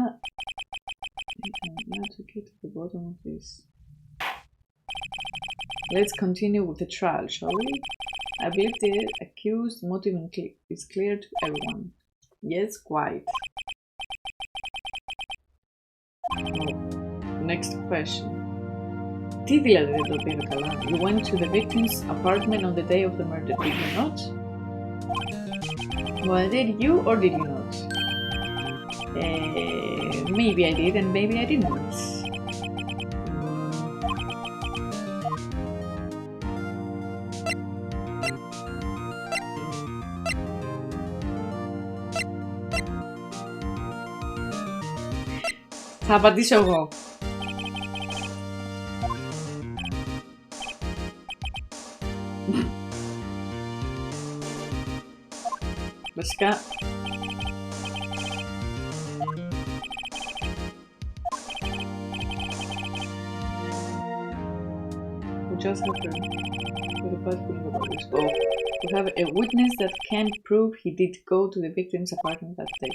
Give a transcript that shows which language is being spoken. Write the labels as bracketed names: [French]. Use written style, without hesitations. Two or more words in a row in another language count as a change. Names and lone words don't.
[English] Now to get to the bottom of this. Let's continue with the trial, shall we? I believe the accused motive is clear to everyone. Yes, quite. Oh. Next question. [Greek] Τι δηλαδή δεν το πήρε καλά? [English] You went to the victim's apartment on the day of the murder, did you not? Well, did you or did you not? Maybe I did and maybe I didn't. [Greek] Θα απαντήσω εγώ. Βασικά... [English] We just have to we have a witness that can't prove he did go to the victim's apartment that day.